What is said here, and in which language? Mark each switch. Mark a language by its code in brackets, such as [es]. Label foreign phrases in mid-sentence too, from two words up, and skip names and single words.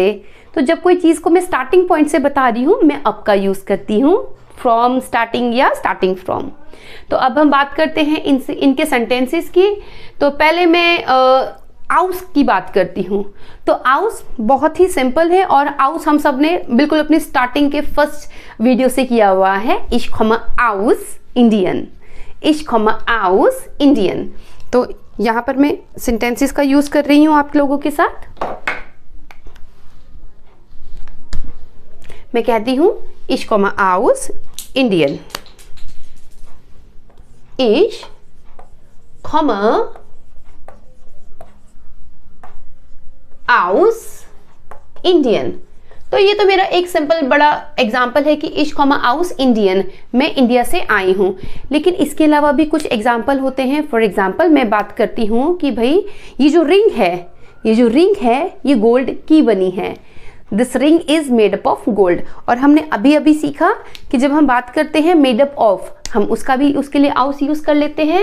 [hi] तो जब कोई चीज को मैं [en] starting point [hi] से बता रही हूँ मैं अब का यूज करती हूँ, [en] from, starting [hi] या [en] starting from. [hi] तो अब हम बात करते हैं इनके सेंटेंसेस की। तो पहले मैं आउस की बात करती हूँ। तो आउस बहुत ही सिंपल है और आउस हम सब ने बिल्कुल अपनी स्टार्टिंग के [en] first video [hi] से किया हुआ है। [de] ich komme aus Indian, ich komme aus Indian. [hi] तो यहाँ पर मैं सेंटेंसेस का यूज कर रही हूँ आप लोगों के साथ। मैं कहती हूँ [de] ich komme aus Indian, ich komme aus Indian. [hi] तो ये तो मेरा एक सिंपल बड़ा एग्जाम्पल है कि [de] ich komme aus Indian, [hi] मैं इंडिया से आई हूँ। लेकिन इसके अलावा भी कुछ एग्जाम्पल होते हैं। [en] for example [hi] मैं बात करती हूँ कि भाई ये जो रिंग है ये गोल्ड की बनी है। [en] this ring is made up of gold. [hi] और हमने अभी अभी सीखा कि जब हम बात करते हैं [en] made up of, [hi] हम उसके लिए आउस यूज कर लेते हैं।